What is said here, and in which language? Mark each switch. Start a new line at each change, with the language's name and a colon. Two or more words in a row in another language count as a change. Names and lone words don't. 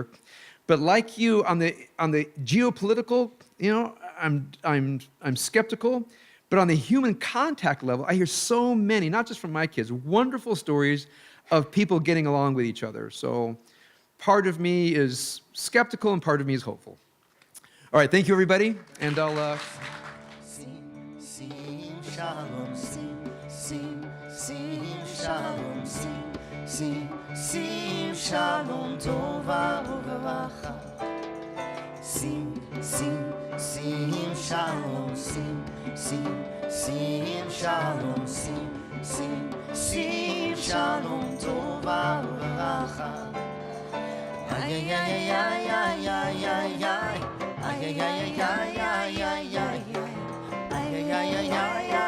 English: But like you, on the geopolitical, I'm skeptical. But on the human contact level, I hear so many, not just from my kids, wonderful stories of people getting along with each other. So part of me is skeptical and part of me is hopeful. All right, thank you, everybody. And I'll... Sing, shalom, sing, shalom, sing, shalom,
Hebrew: טובה וברכה.
English: Sing, shalom, sing, shalom, sing, shalom,
Hebrew: טובה וברכה. Ay, ay, ay, ay, ay, ay, ay. Ay, ay, ay, ay, ay, ay, ay, ay, ay, ay, ay, ay, ay.